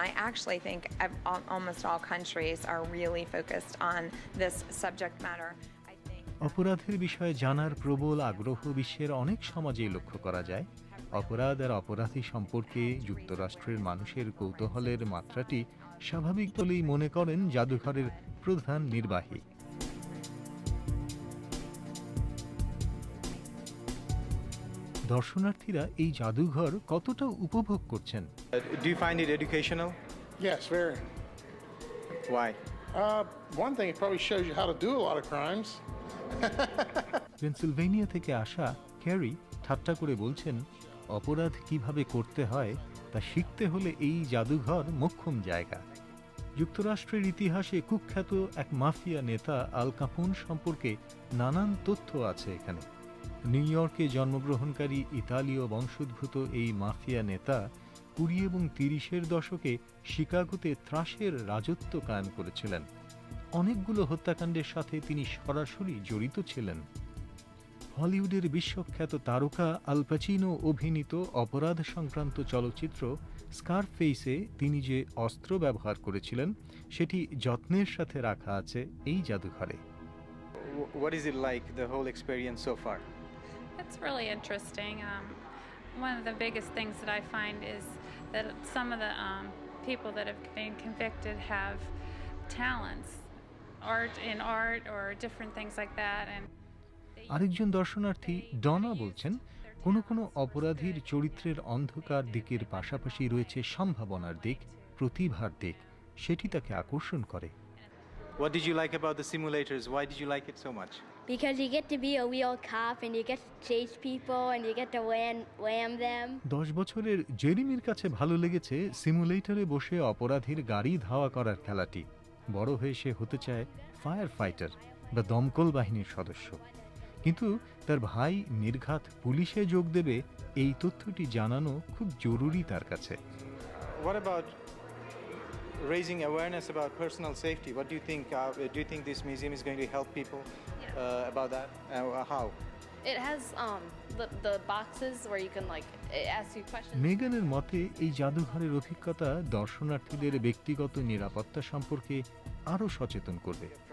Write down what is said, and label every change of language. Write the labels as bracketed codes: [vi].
[en] I actually think almost all countries are really focused on this subject matter. I think [bn] অপরাধের বিষয়ে জানার প্রবল আগ্রহ বিশ্বের অনেক সমাজেই লক্ষ্য করা যায়। অপরাধ আর অপরাধী সম্পর্কে যুক্তরাষ্ট্রের মানুষের কৌতূহলের মাত্রাটি স্বাভাবিক বলেই মনে করেন জাদুঘরের প্রধান নির্বাহী। দর্শনার্থীরা এই জাদুঘর কতটা উপভোগ করছেন? [en] Do you find it educational? Yes, very. Why? One thing, it probably shows you how to do a lot of crimes. [bn] Pennsylvania থেকে আসা ক্যারি ঠাট্টা করে বলছেন, অপরাধ কিভাবে করতে হয় তা শিখতে হলে এই জাদুঘর মোক্ষম জায়গা। যুক্তরাষ্ট্রের ইতিহাসে কুখ্যাত এক মাফিয়া নেতা আল কাপোন সম্পর্কে নানান তথ্য আছে এখানে। নিউ ইয়র্কে জন্মগ্রহণকারী ইতালীয় বংশোদ্ভূত এই মাফিয়া নেতা 20 এবং 30-এর দশকে শিকাগোতে ত্রাসের রাজত্ব কায়েম করেছিলেন। অনেকগুলো হত্যাকাণ্ডের সাথে তিনি সরাসরি জড়িত ছিলেন। হলিউডের বিশ্বখ্যাত তারকা আল পাচিনো অভিনীত অপরাধ সংক্রান্ত চলচ্চিত্র স্কারফেসে তিনি যে অস্ত্র ব্যবহার করেছিলেন সেটি যত্নের সাথে রাখা আছে এই জাদুঘরে। [en] What is it like, the whole experience so far? It's really interesting. One of the biggest things that I find is that some of the people that have been convicted have talents, art or different things like that. And [bn] আরেকজন দর্শনার্থী ডনা বলছেন, কোনো কোনো অপরাধীর চরিত্রের অন্ধকার দিকের পাশাপাশি রয়েছে সম্ভাবনার দিক, প্রতিভার দিক, সেটি তাকে আকর্ষণ করে। [en] What did you like about the simulators? Why did you like it so much? Because you get to be a real cop and you get to chase people and you get to ram them. [bn] 10 বছরের জেরিমির কাছে ভালো লেগেছে সিমুলেটরে বসে অপরাধীর গাড়ি ধাওয়া করার খেলাটি। বড় হয়ে সে হতে চায় ফায়ার ফাইটার বা দমকল বাহিনীর সদস্য। কিন্তু তার ভাই নির্ঘাত পুলিশে যোগ দেবে এই তথ্যটি জানানো খুব জরুরি তার কাছে। [en] What about raising awareness about personal safety? What do you think? Do you think this museum is going to help people about that? How? It has the boxes where you can it asks you questions. [bn] মেগানের মতে এই জাদুঘরের অভিজ্ঞতা দর্শনার্থীদের ব্যক্তিগত নিরাপত্তা সম্পর্কে আরও সচেতন করবে।